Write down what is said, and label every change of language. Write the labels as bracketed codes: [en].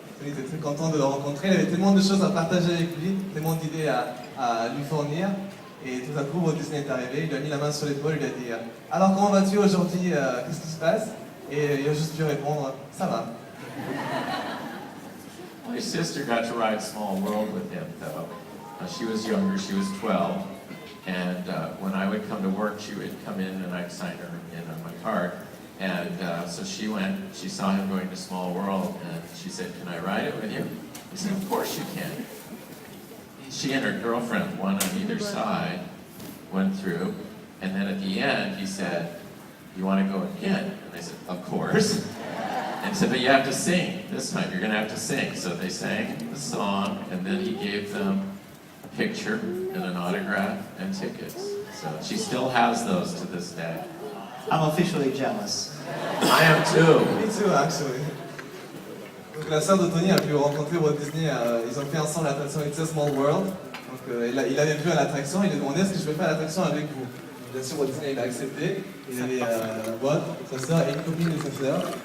[fr] Il était très content de le rencontrer, il avait tellement de choses à partager avec lui, tellement d'idées à lui fournir. Et tout à coup, Walt Disney est arrivé, il lui a mis la main sur l'épaule, il lui a dit « Alors comment vas-tu aujourd'hui, qu'est-ce qui se passe ?» Et il a juste pu répondre « Ça va ». [en] My sister got to ride Small World with him, though. She was younger, she was 12, and when I would come to work, she would come in and I'd sign her in on my card. And so she went, she saw him going to Small World, and she said, "Can I ride it with you?" He said, "Of course you can." She and her girlfriend, one on either side, went through, and then at the end, he said, "You want to go again?" And they said, "Of course." And he said, "But you have to sing. This time you're going to have to sing." So they sang the song, and then he gave them a picture and an autograph and tickets. So she still has those to this day. I'm officially jealous. I am too. Me too, actually. [fr] Donc la sœur de Tony a pu rencontrer Walt Disney, ils ont fait ensemble l'attraction It's a Small World. Donc il avait vu à l'attraction, il a demandé est-ce que je vais faire l'attraction avec vous. Bien sûr, Walt Disney il a accepté. Il avait Walt, sa sœur et une copine de sa sœur.